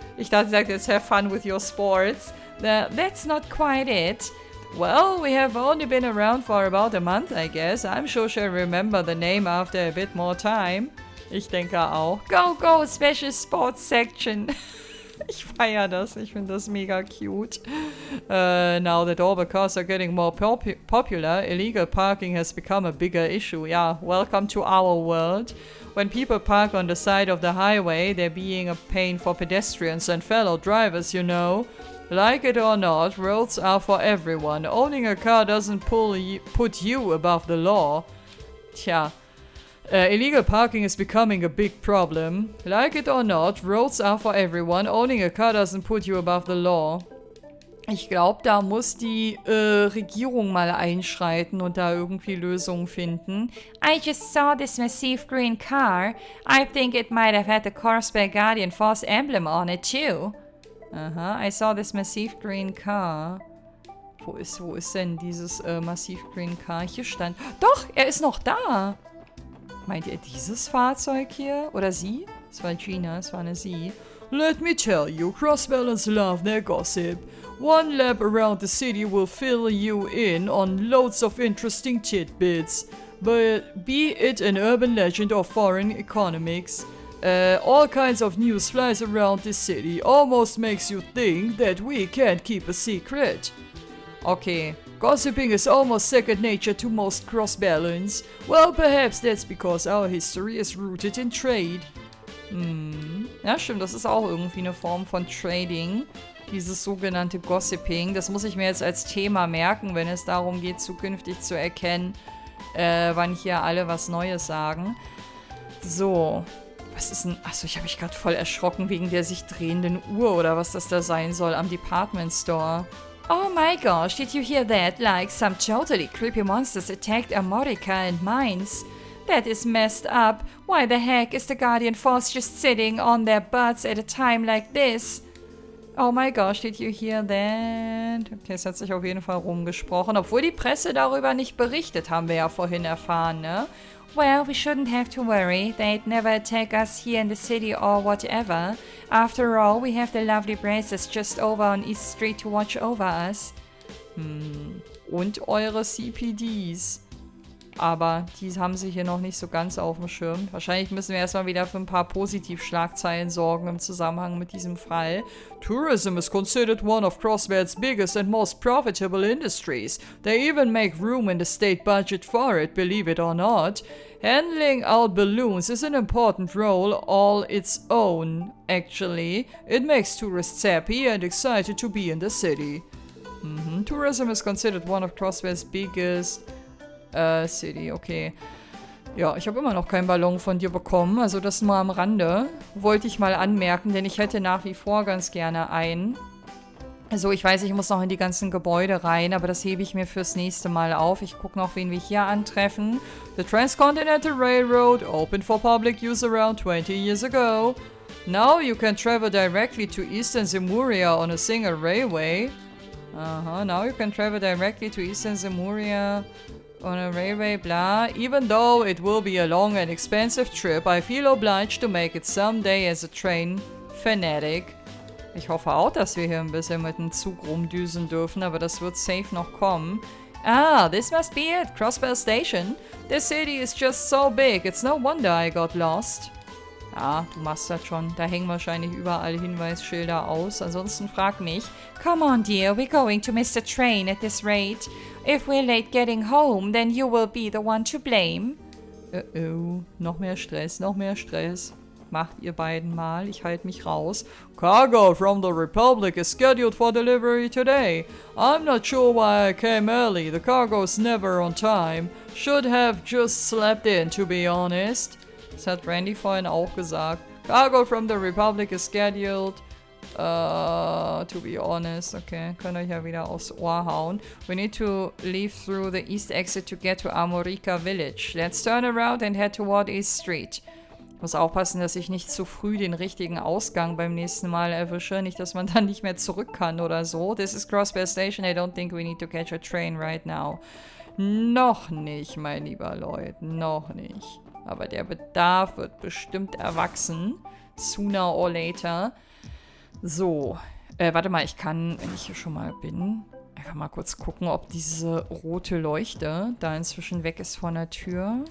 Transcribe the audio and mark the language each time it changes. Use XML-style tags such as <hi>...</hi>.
<de>Ich dachte, sie sagt jetzt,</de> <en>have fun with your sports. That's not quite it. Well, we have only been around for about a month, I guess. I'm sure she'll remember the name after a bit more time.</en> <de>Ich denke auch.</de> <en>Go, go, Special Sports Section.</en> <de>Ich feiere das. Ich finde das mega cute.</de> <en>Now that all the cars are getting more popular, illegal parking has become a bigger issue. Yeah, welcome to our world. When people park on the side of the highway, they're being a pain for pedestrians and fellow drivers, you know. Like it or not, roads are for everyone. Owning a car doesn't put you above the law. Tja. Illegal parking is becoming a big problem. Like it or not, roads are for everyone. Owning a car doesn't put you above the law.</en> <de>Ich glaube, da muss die Regierung mal einschreiten und da irgendwie Lösungen finden.</de> <en>I just saw this massive green car. I think it might have had the Carlsberg Guardian Force emblem on it too. Aha, I saw this massive green car.</en> <de>Wo ist denn dieses</de> <en>massive green car?</en> <de>Hier stand... Doch, er ist noch da. Meint ihr dieses Fahrzeug hier? Oder sie? Es war Gina, es war eine sie.</de> <en>Let me tell you, Crossbalance love their gossip. One lap around the city will fill you in on loads of interesting tidbits. But be it an urban legend or foreign economics, all kinds of news flies around the city. Almost makes you think that we can't keep a secret. Okay. Gossiping is almost second nature to most Crossbalance. Well, perhaps that's because our history is rooted in trade.</en> <de>Ja, stimmt, das ist auch irgendwie eine Form von Trading. Dieses sogenannte Gossiping. Das muss ich mir jetzt als Thema merken, wenn es darum geht, zukünftig zu erkennen, wann hier alle was Neues sagen. So. Was ist denn... Achso, ich habe mich gerade voll erschrocken wegen der sich drehenden Uhr oder was das da sein soll am Department Store.</de> <en>Oh my gosh, did you hear that? Like some totally creepy monsters attacked America and mines. That is messed up. Why the heck is the Guardian Force just sitting on their butts at a time like this? Oh my gosh, did you hear that?</en> <de>Okay, es hat sich auf jeden Fall rumgesprochen. Obwohl die Presse darüber nicht berichtet, haben wir ja vorhin erfahren, ne?</de> <en>Well, we shouldn't have to worry. They'd never attack us here in the city or whatever. After all, we have the lovely braces just over on East Street to watch over us.</en> <de>Und eure CPDs. Aber die haben sich hier noch nicht so ganz auf dem Schirm. Wahrscheinlich müssen wir erstmal wieder für ein paar Positivschlagzeilen sorgen im Zusammenhang mit diesem Fall.</de> <en>Tourism is considered one of Crossbed's biggest and most profitable industries. They even make room in the state budget for it, believe it or not. Handling out balloons is an important role all its own, actually. It makes tourists happy and excited to be in the city. Tourism is considered one of Crossbed's biggest... City, okay.</en> <de>Ja, ich habe immer noch keinen Ballon von dir bekommen, also das nur am Rande. Wollte ich mal anmerken, denn ich hätte nach wie vor ganz gerne einen. Also ich weiß, ich muss noch in die ganzen Gebäude rein, aber das hebe ich mir fürs nächste Mal auf. Ich gucke noch, wen wir hier antreffen.</de> <en>The Transcontinental Railroad opened for public use around 20 years ago. Now you can travel directly to Eastern Zemuria on a single railway. Now you can travel directly to Eastern Zemuria on a railway, blah. Even though it will be a long and expensive trip, I feel obliged to make it someday as a train fanatic.</en> <de>Ich hoffe auch, dass wir hier ein bisschen mit dem Zug rumdüsen dürfen, aber das wird safe noch kommen.</de> <en>Ah, this must be it, Crossbell Station. This city is just so big, it's no wonder I got lost.</en> <de>Ah, du machst das schon. Da hängen wahrscheinlich überall Hinweisschilder aus. Ansonsten frag mich.</de> <en>Come on, dear, we're going to miss the train at this rate. If we're late getting home, then you will be the one to blame.</en> <de>Oh, noch mehr Stress, noch mehr Stress. Macht ihr beiden mal, ich halte mich raus.</de> <en>Cargo from the Republic is scheduled for delivery today. I'm not sure why I came early. The cargo's never on time. Should have just slept in, to be honest.</en> <de>Das hat Randy vorhin auch gesagt.</de> <en>Cargo from the Republic is scheduled. To be honest.</en> <de>Okay, könnt euch ja wieder aufs Ohr hauen.</de> <en>We need to leave through the east exit to get to America Village. Let's turn around and head toward East Street.</en> <de>Ich muss aufpassen, dass ich nicht zu früh den richtigen Ausgang beim nächsten Mal erwische. Nicht, dass man dann nicht mehr zurück kann oder so.</de> <en>This is Crossbell Station. I don't think we need to catch a train right now.</en> <de>Noch nicht, mein lieber Leute. Noch nicht. Aber der Bedarf wird bestimmt erwachsen.</de> <en>Sooner or later.</en> <de>So. Warte mal, ich kann, wenn ich hier schon mal bin, einfach mal kurz gucken, ob diese rote Leuchte da inzwischen weg ist von der Tür.</de>